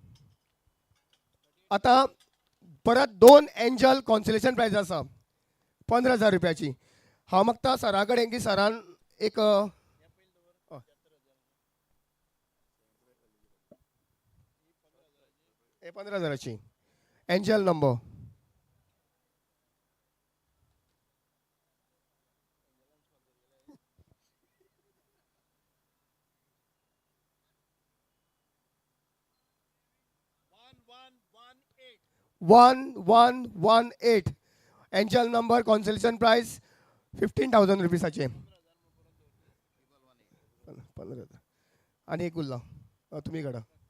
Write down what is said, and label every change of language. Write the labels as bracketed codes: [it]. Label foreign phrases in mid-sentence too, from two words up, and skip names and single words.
[kok] आता परत 2 [en] angel consolation prize [kok] आसा 15,000 रुपयाची. हांव मागता सरा कडेन की सरान एक हे 15,000ची [en] angel number. one one one eight angel number consolation prize 15,000 रुपीसाचे. [mr] 15,000 आणि एक उरला तुम्ही काडा.